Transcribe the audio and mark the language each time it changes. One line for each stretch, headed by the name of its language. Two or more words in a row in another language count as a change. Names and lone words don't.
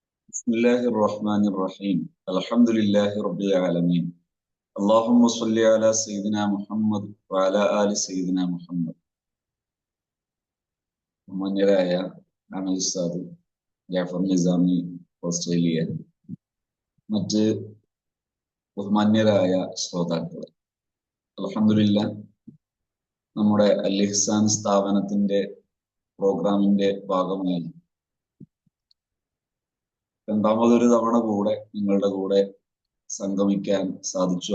Arabic: بسم الله الرحمن الرحيم الحمد لله رب العالمين اللهم صل على سيدنا محمد وعلى آل سيدنا محمد
Malayalam: ബഹുമാന്യരായ അമൽ ഉസ്താദ് ജാഫർ നിസാമി ഓസ്ട്രേലിയ, മറ്റ് ബഹുമാന്യരായ ശ്രോതാക്കളെ, അൽഹംദുലില്ലാഹ് നമ്മുടെ അൽ ഇഹ്സാൻ സ്ഥാപനത്തിന്റെ പ്രോഗ്രാമിന്റെ ഭാഗമായി രണ്ടാമതൊരു തവണ കൂടെ നിങ്ങളുടെ കൂടെ സംഗമിക്കാൻ സാധിച്ചു.